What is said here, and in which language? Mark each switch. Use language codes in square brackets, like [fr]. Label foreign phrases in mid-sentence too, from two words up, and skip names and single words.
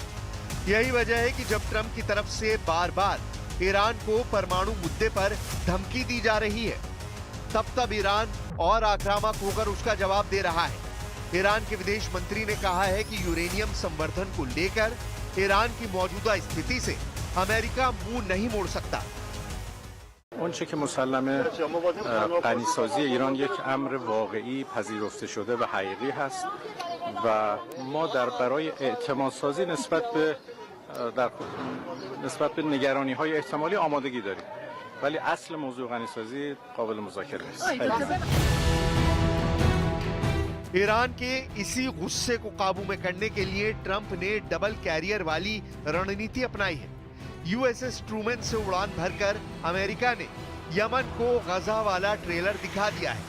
[hi] यही वजह है कि जब ट्रंप की तरफ से बार बार ईरान को परमाणु मुद्दे पर धमकी दी जा रही है, तब ईरान और आक्रामक होकर उसका जवाब दे रहा है। ईरान के विदेश मंत्री ने कहा है कि यूरेनियम संवर्धन को लेकर ईरान की मौजूदा स्थिति से अमेरिका मुंह नहीं मोड़ सकता। [fa] اونچه که مسلمه غنیسازی ایران یک امر واقعی پذیرفته شده و حقیقی هست و ما برای اعتماد سازی نسبت به نگرانی‌های احتمالی آمادگی داریم، ولی اصل موضوع غنیسازی قابل مذاکره است. [hi] ईरान के इसी गुस्से को काबू में करने के लिए ट्रंप ने डबल कैरियर वाली रणनीति अपनाई है। यूएसएस ट्रूमैन से उड़ान भरकर अमेरिका ने यमन को गजा वाला ट्रेलर दिखा दिया है।